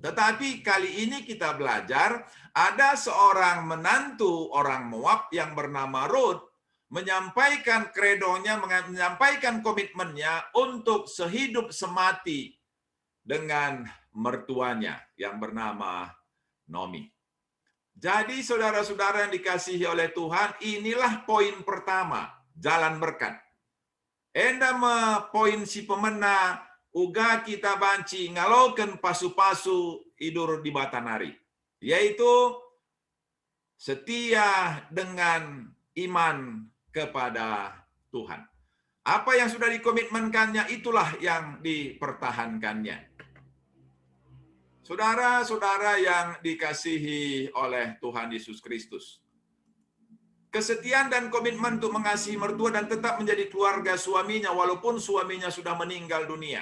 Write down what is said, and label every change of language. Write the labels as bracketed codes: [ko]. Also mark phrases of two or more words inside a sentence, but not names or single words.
[id] Tetapi kali ini kita belajar ada seorang menantu orang Moab yang bernama Ruth menyampaikan kredonya, menyampaikan komitmennya untuk sehidup semati dengan mertuanya yang bernama Naomi. Jadi saudara-saudara yang dikasihi oleh Tuhan, inilah poin pertama, jalan berkat. [btx] Enda poin si pemena uga kita banci ngaloken pasu-pasu idur di batanari, [id] yaitu setia dengan iman kepada Tuhan. Apa yang sudah dikomitmenkannya, itulah yang dipertahankannya. Saudara-saudara yang dikasihi oleh Tuhan Yesus Kristus, kesetiaan dan komitmen untuk mengasihi mertua dan tetap menjadi keluarga suaminya walaupun suaminya sudah meninggal dunia.